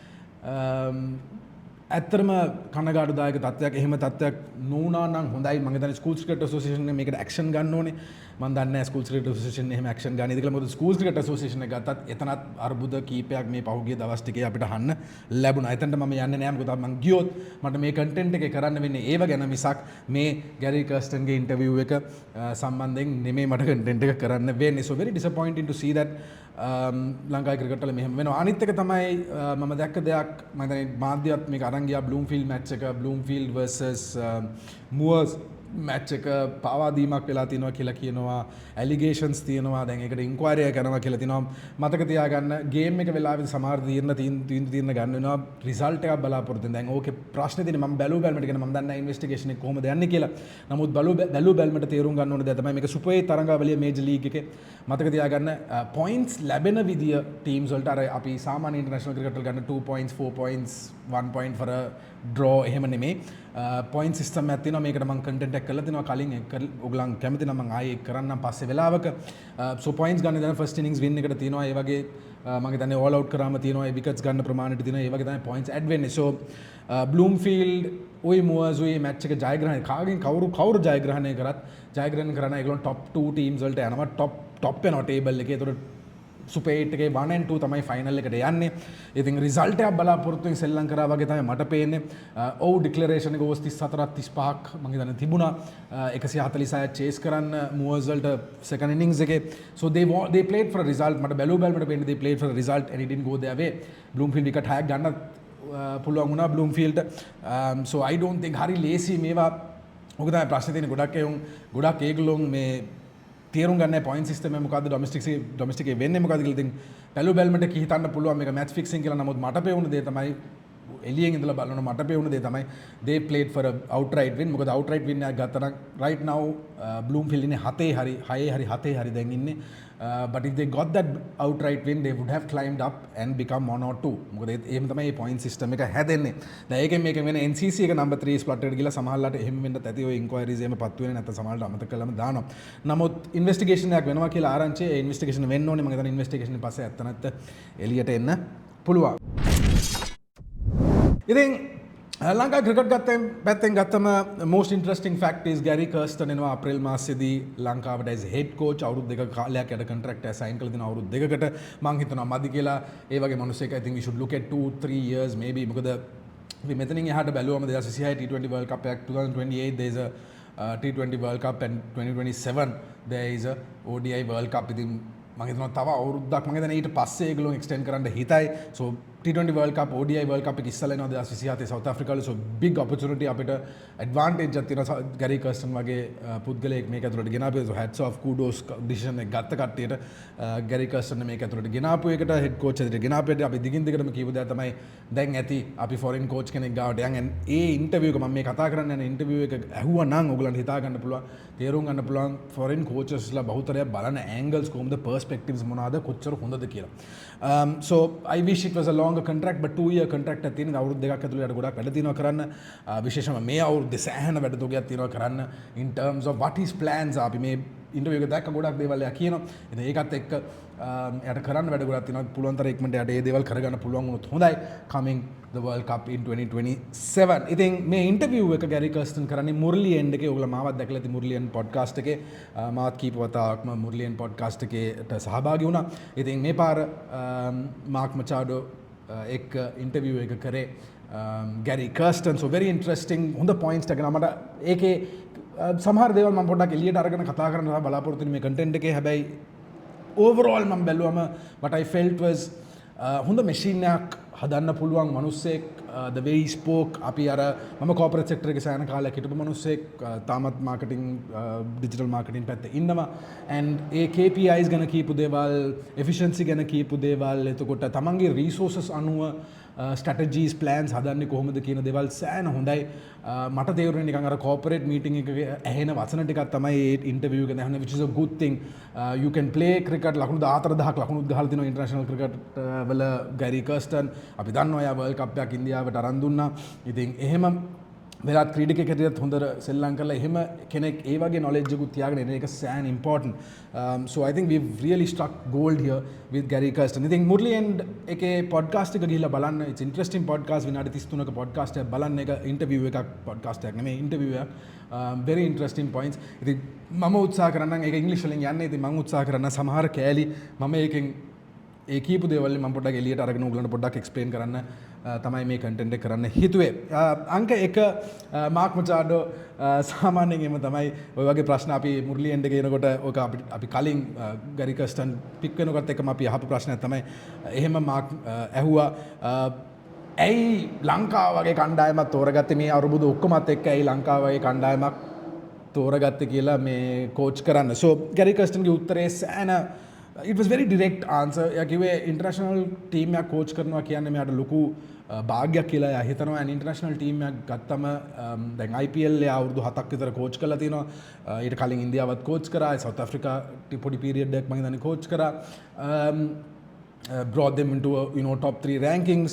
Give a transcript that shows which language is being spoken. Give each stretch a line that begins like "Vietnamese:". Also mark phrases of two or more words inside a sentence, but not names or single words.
Sinhala: ඇත්තටම කනගාටුදායක තත්ත්වයක් එහෙම තත්ත්වයක් නොවුනා නම් හොඳයි මම හිතන්නේ ස්කූල්ස් ක්‍රිකට් ඇසෝසියේෂන් එක මේකට ඇක්ෂන් ගන්න ඕනේ මම දන්නේ නැහැ ස්කූල්ස් ක්‍රිකට් ඇසෝසියේෂන් එහෙම ඇක්ෂන් ගන්න ඉතින් මොකද ස්කූල්ස් ක්‍රිකට් ඇසෝසියේෂන් එක ගත්තත් එතනත් අර්බුද කීපයක් මේ පහුගිය දවස් ටිකේ අපිට අහන්න ලැබුණා එතනට මම යන්නේ නැහැ මොකද මම ගියොත් මට මේ කන්ටෙන්ට් එකේ කරන්න වෙන්නේ ඒව ගැන මිසක් මේ ගැරි කර්ස්ටන්ගේ ඉන්ටර්විව් එක සම්බන්ධයෙන් නෙමෙයි මට කන්ටෙන්ට් එක කරන්න වෙන්නේ
English: so very disappointing to see that
Sinhala: ලංකාවේ ක්‍රිකට් වල මෙහෙම වෙනවා අනිත් එක තමයි මම දැක්ක දෙයක් මම හිතන්නේ මාධ්‍යවත් මේක අරන් ගියා බ්ලූම්ෆීල්ඩ් මැච් එක බ්ලූම්ෆීල්ඩ් versus මුවර්ස් මැච් එක පාවා දීමක් වෙලා තියෙනවා කියලා කියනවා ඇලිගේෂන්ස් තියෙනවා දැන් ඒකට ඉන්ක්වයරි එක කරනවා කියලා තියෙනවා මතක තියාගන්න ගේම් එක වෙලාවෙදි සමහර තීරණ ගන්න වෙනවා රිසල්ට් එකක් බලාපොරොත්තු වෙන දැන් ඕකේ ප්‍රශ්නේ තියෙන්නේ මම බැලුව බැලමට කියන මම දන්නේ ඉන්වෙස්ටිගේෂන් එක කොහොමද යන්නේ කියලා නමුත් බැලුව බැලමට තේරුම් ගන්න ඕනේ දැන් තමයි මේක සුපර් 8 තරඟාවලිය මේජර් ලීග් එකේ මතක තියාගන්න පොයින්ට්ස් ලැබෙන විදිය ටීම්ස් වලට අර අපි සාමාන්‍ය
English: international cricket
Sinhala: වල ගන්න
English: 2 points 4 points 1 point for a draw
Sinhala: එහෙම නෙමෙයි
English: point system
Sinhala: එකක් තියෙනවා මේකට මම කන්ටෙන්ට් එකක් කරලා තිනවා කලින් ඔයගලන් කැමති නම් මම ආයේ කරන්නම් පස්සේ වෙලාවක සෝ පොයින්ට්ස් ගන්න දැන්
English: first innings win
Sinhala: එකට තියෙනවා ඒ වගේ මම හිතන්නේ
English: all out
Sinhala: කරාම තියෙනවා ඒ විකට්ස් ගන්න ප්‍රමාණයට තියෙනවා ඒ වගේ තමයි පොයින්ට්ස් ඇඩ් වෙන්නේ සෝ බ්ලූම්ෆීල්ඩ් ඔය මුවර්ස් ඔය මැච් එක ජයග්‍රහණය කාගෙන් කවුරු ජයග්‍රහණය කරත් ජයග්‍රහණය කරන ඒගොල්ලෝ
English: top 2 teams
Sinhala: වලට යනවා ටොප් වෙනවා ටේබල් එකේ ඒතකොට සුපර් 8 එකේ 1 and 2 තමයි ෆයිනල් එකට යන්නේ. ඉතින් රිසල්ට් එක බලාපොරොත්තුෙන් සෙල්ලම් කරා වගේ තමයි මට පේන්නේ. ඔව් ඩික්ලරේෂන් එක ඕවර්ස් 34 35ක් මම හිතන්නේ තිබුණා. 146 චේස් කරන්න මුවර්ස් වලට
English: second innings
Sinhala: එකේ.
English: So they played for a result.
Sinhala: මට බැලුවට පේන්නේ
English: they played for a result and it didn't go their way.
Sinhala: බ්ලූම්ෆීල්ඩ් විකට් 6ක් ගන්නත් පුළුවන් වුණා බ්ලූම්ෆීල්ඩ්.
English: So I don't think
Sinhala: හරි ලේසි මේවා ඕක තමයි ප්‍රශ්නේ තියෙන්නේ. ගොඩක් ඒගොල්ලෝ මේ තේරුම් ගන්න
English: point system
Sinhala: එක මොකද්ද ඩොමෙස්ටික් එකේ වෙන්නේ මොකද්ද කියලා ඉතින් බැලුවට කී හිතන්න පුළුවන් මේක
English: match fixing
Sinhala: කියලා. නමුත් මට පෙවුන දේ තමයි එළියෙන් ඉඳලා බලන මට පෙවුන දේ තමයි
English: they played for a outright win.
Sinhala: මොකද
English: outright win
Sinhala: එකක් ගත්තා නම්
English: right now
Sinhala: Bloomfield ඉන්නේ 6 හරි දැන් ඉන්නේ.
English: But if they got that outright win they would have climbed up and become 1 or 2.
Sinhala: මොකද එහෙම තමයි මේ
English: point system
Sinhala: එක හැදෙන්නේ. දැන් ඒකෙන් මේක වෙන NCC එක
English: number 3 spot
Sinhala: එකට ගිහලා සමහරලාට එහෙම වෙන්නත් ඇති. ඔය inquiries එහෙම පත්තු වෙන්නේ නැත්නම් සමහරලාට අමතක කළාම දානවා. නමුත් investigation එකක් වෙනවා කියලා ආරංචි ඒ investigation වෙන්න ඕනේ. මම හිතන්නේ investigation එක පස්සේ ඇත්ත එළියට එන්න පුළුවන්. ඉතින් ලංකා ක්‍රිකට් පැත්තෙන් ගත්තම
English: most interesting fact is
Sinhala: Gary Kirsten එනවා අප්‍රේල් මාසෙදී ලංකාවට
English: as head coach
Sinhala: අවුරුදු දෙකක කාලයක් යට contract එක sign කරලා දෙන අවුරුදු දෙකකට මම හිතනවා මදි කියලා. ඒ වගේ මිනිස්සෙක්
English: I think we should look at 2-3 years maybe.
Sinhala: මොකද අපි මෙතනින් එහාට බැලුවම
English: 2026 T20 World Cup එකක් 2028 there is a T20 World Cup and 2027 there is a ODI World Cup.
Sinhala: ඉතින් මම හිතනවා තව අවුරුද්දක් මම හිතන්නේ ඊට පස්සේ ඒගොල්ලෝ extend කරන්න හිතයි. So T20 World Cup ODI World Cup එක ඉස්සලා එනවා 2027 South Africa වල.
English: So big opportunity
Sinhala: අපිට advantage එකක් තියෙනවා Gary Kirsten වගේ පුද්ගලයෙක් මේක ඇතුළට ගෙනාපු.
English: So hats off kudos
Sinhala: decision එක ගත්ත කට්ටියට Gary Kirsten මේක ඇතුළට ගෙනාපු එකට
English: head coach
Sinhala: ඇතුළට ගෙනාපු එකට අපි දිගින් දිගටම කියපු දේ තමයි දැන් ඇති අපි
English: foreign coach
Sinhala: කෙනෙක් ගාවට යන් ඒ interview එක මම මේ කතා කරන්න යන interview එක ඇහුවා නම් ඔයගලන්ට හිතා ගන්න පුළුවන් තේරුම් ගන්න පුළුවන් foreign coachesලා බහුතරයක් බලන angles කොහොමද perspectives මොනවාද කොච්චර හොඳද කියලා.
English: So I wish it was a longer contract but 2-year contract
Sinhala: එකක් තියෙනවා. අවුරුදු දෙකක් ඇතුළත යට ගොඩක් වැඩ තියෙනවා කරන්න. විශේෂයෙන්ම මේ අවුරුද්දේ සෑහෙන වැඩ තෝගයක් තියෙනවා කරන්න
English: in terms of what his plans are.
Sinhala: අපි මේ ඉන්ටර්වියු එක දැක්ක ගොඩක් දේවල් එයා කියනවා. ඉතින් ඒකත් එක්ක යට කරන්න වැඩ ගොඩක් තියෙනවා. පුළුවන් තරම් ඉක්මනට යට ඒ දේවල් කරගන්න පුළුවන් වුණොත් හොඳයි
English: coming the World Cup in 2027.
Sinhala: ඉතින් මේ ඉන්ටර්වියු එක Gary Kirsten කරන්නේ මුර්ලි එන්ඩ් එකේ. ඔයගොල්ලෝ මාවත් දැකලා ඇති මුර්ලි එන්ඩ් පොඩ්කාස්ට් එකේ. මාවත් කීප වතාවක්ම මුර්ලි එන්ඩ් පොඩ්කාස්ට් එකේට සහභාගී වුණා. ඉතින් මේ පාර මාක් මචාඩෝ එක් ඉන්ටර්වියු එක කරේ Gary Kirsten.
English: So very interesting
Sinhala: හොඳ points ටික නමට ඒකේ සමහර දේවල් මම පොඩ්ඩක් එළියට අරගෙන කතා කරන්න බලාපොරොත්තු වෙන මේ content එකේ. හැබැයි overall මම බැලුවම
English: what I felt was
Sinhala: හොඳ machine එකක් හදන්න පුළුවන් මිනිස්සෙක්.
English: the way he spoke
Sinhala: අපි අර මම
English: corporate sector
Sinhala: එකේ සෑහෙන කාලයක් හිටපු මිනිස්සෙක් තාමත්
English: marketing digital marketing
Sinhala: පැත්තේ ඉන්නවා and ඒ KPIs ගැන කියපු දේවල් efficiency ගැන කියපු දේවල් එතකොට තමන්ගේ resources අනුව
English: strategies plans
Sinhala: හදන්නේ කොහොමද කියන දේවල් සෑහෙන හොඳයි. මට තේරුනේ නිකන් අර
English: corporate meeting
Sinhala: එකක ඇහෙන වචන ටිකක් තමයි ඒ interview එකේ දැනෙන්නේ
English: which is a good thing. You can play cricket
Sinhala: ලකුණු 14000ක් ලකුණුත් ගහලා තිනවා
English: international cricket
Sinhala: වල Gary Kirsten. අපි දන්නවා යා World Cup එකක් ඉන්දියාවට අරන් දුන්නා. ඉතින් එහෙම වෙලාත් ක්‍රීඩකයෙක් හැටියට හොඳට සෙල්ලම් කරලා එහෙම කෙනෙක් ඒ වගේ knowledge එකක් තියාගෙන එන එක සෑහෙන important.
English: So I think we've really struck gold here with Gary Kirsten.
Sinhala: ඉතින් මුර්ලි එන්ඩ් එකේ podcast එක ගිහිල්ලා බලන්න.
English: It's interesting podcast.
Sinhala: විනාඩි 33ක podcast එකක් බලන්න. එක interview එකක් podcast එකක් නෙමෙයි interview එකක්.
English: Very interesting points.
Sinhala: ඉතින් මම උත්සාහ කරන්නම් ඒක ඉංග්‍රීසි වලින් යන්නේ. ඉතින් මම උත්සාහ කරන්න සමහර කෑලි මම ඒකෙන් ඒ කියපු දේවල් මම පොඩ්ඩක් එළියට අරගෙන උගලන්ට පොඩ්ඩක් එක්ස්ප්ලেইন කරන්න තමයි මේ කන්ටෙන්ට් එක කරන්න හිතුවේ. අංක 1 මාක් මචාඩෝ සාමාන්‍යයෙන් එම තමයි ඔය වගේ ප්‍රශ්න අපි මුර්ලි එන්ඩ් එකේ එනකොට ඔක අපි කලින් Gary Kirsten පික් වෙනකොට එකම අපි අහපු ප්‍රශ්නයක් තමයි එහෙම මාක් ඇහුවා ඇයි ලංකාව වගේ කණ්ඩායමක් තෝරගත්තේ මේ අවුරුදු ඔක්කොමත් එක්ක ඇයි ලංකාව වගේ කණ්ඩායමක් තෝරගත්තේ කියලා මේ කෝච් කරන්න. So Gary Kirsten ගේ උත්තරේ සෑහෙන
English: it was very direct answer.
Sinhala: එයා කිව්වේ
English: international team
Sinhala: එකක් කෝච් කරනවා කියන්නේ මෙයාට ලොකු භාග්‍යයක් කියලා එයා හිතනවා. and
English: international team
Sinhala: එකක් ගත්තම දැන් IPL එයා අවුරුදු 7ක් විතර කෝච් කරලා තිනවා. ඊට කලින් ඉන්දියාවත් කෝච් කරා. සවුත් ආෆ්‍රිකා පොඩි පීරියඩ් එකක් මම හිතන්නේ කෝච් කරා.
English: brought them into top 3 rankings.